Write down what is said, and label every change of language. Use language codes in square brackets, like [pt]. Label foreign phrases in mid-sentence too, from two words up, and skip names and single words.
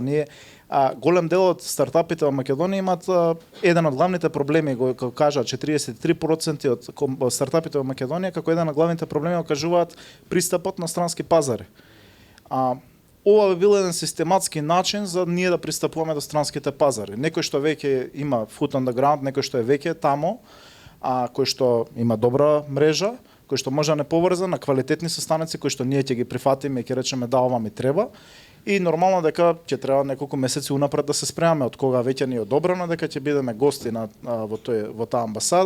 [mk] Ние голем дел од стартапите во Македонија имаат еден од главните проблеми, го кажа 43% од стартапите во Македонија како еден од главните проблеми го кажуваат пристапот на странски пазари. Ова би бил еден систематски начин за ние да пристапуваме до странските пазари. Некој што веќе има [en] foot on the ground, [mk] некој што е веќе тамо, кој што има добра мрежа, кој што може да не поврза на квалитетни состаноци кои што ние ќе ги прифатиме и ќе речеме да, ова ми треба. И нормално дека ќе треба неколку месеци унапред да се спремаме од кога веќе ни е одобрено дека ќе бидеме гости во таа амбасада.